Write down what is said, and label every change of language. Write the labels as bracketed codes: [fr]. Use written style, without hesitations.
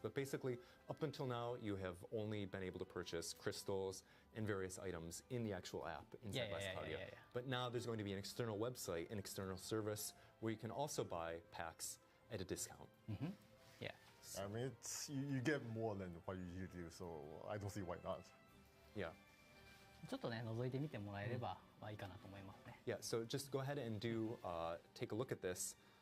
[en] But basically, up until now, you have only been able to purchase crystals and various items in the actual app inside West Cloudia. But now there's going to be an external website, an external service where you can also buy packs at a discount. Yeah. I mean, you get more than what you usually do, so I don't see why not. Yeah. [ja] ちょっとね、覗いてみてもらえれば、まあいいかなと思いますね。 [en] Yeah. So just go ahead and take a look at this.